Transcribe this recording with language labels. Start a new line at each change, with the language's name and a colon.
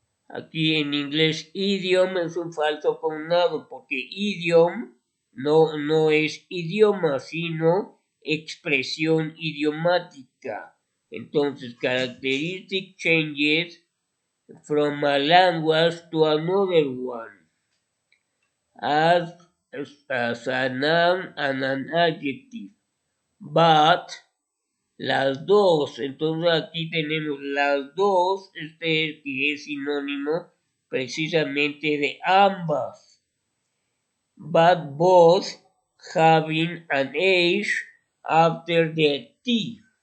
Spanish: Aquí en inglés idiom es un falso cognado porque idiom no es idioma, sino expresión idiomática. Entonces,
English: characteristic changes from a language to another one. As a noun and an adjective. But
Spanish: las dos, entonces aquí tenemos las dos, que es sinónimo precisamente de ambas.
English: But both having an H after the T.